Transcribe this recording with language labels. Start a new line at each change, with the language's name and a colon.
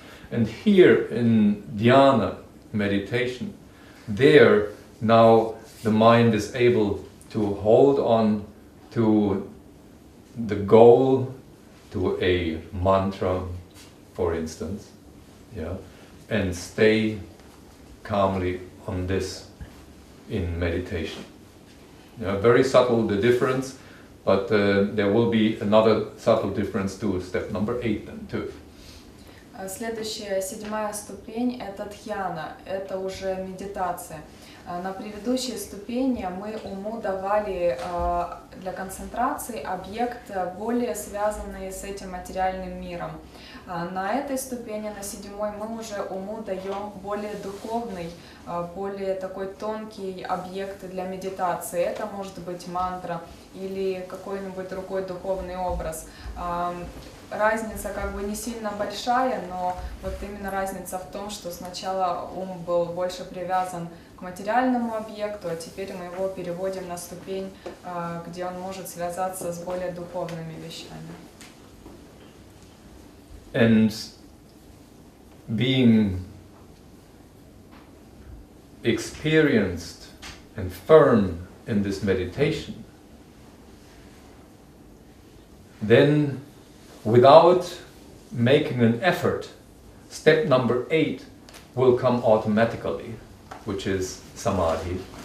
English: And here in dhyana, meditation, there now the mind is able to hold on to the goal, to a mantra, for instance, and stay calmly on this in meditation. Very subtle the difference, but there will be another subtle difference to step number 8 then too.
Russian: Следующая, седьмая ступень, это дхьяна, это уже медитация. На предыдущей ступени мы уму давали для концентрации объект, более связанный с этим материальным миром. На этой ступени, на седьмой, мы уже уму даем более духовный, более такой тонкий объект для медитации. Это может быть мантра или какой-нибудь другой духовный образ. Разница как бы не сильно большая, но вот именно разница в том, что сначала ум был больше привязан к материальному объекту, а теперь мы его переводим на ступень, где он может связаться с более духовными вещами.
English: And being experienced and firm in this meditation, then without making an effort, step number 8 will come automatically, which is Samadhi.